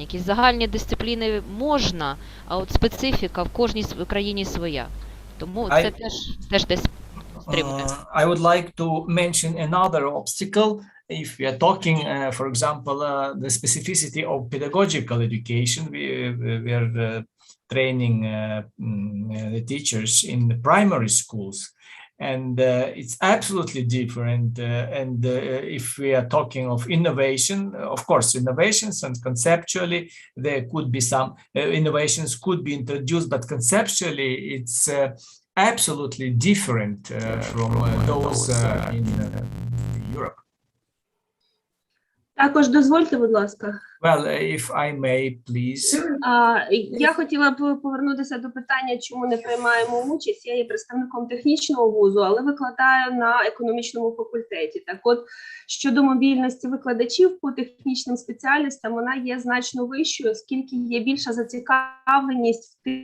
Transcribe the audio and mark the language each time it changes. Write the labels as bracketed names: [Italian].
[Ukrainian] Якісь загальні дисципліни можна, а от специфіка в кожній країні своя. Тому це теж десь [English] I would like to mention another obstacle if we are talking, for example, the specificity of pedagogical education. We are training the teachers in the primary schools, and it's absolutely different. And if we are talking of innovation, of course, innovations and conceptually there could be some innovations could be introduced, but conceptually it's absolutely different from those in Europe. [Ukrainian] Також дозвольте, будь ласка. [English] Well, if I may, please. [Ukrainian] Я хотіла б повернутися до питання, чому не приймаємо участь. Я є представником технічного вузу, але викладаю на економічному факультеті. Так от, щодо мобільності викладачів по технічним спеціальностям, вона є значно вищою, оскільки є більша зацікавленість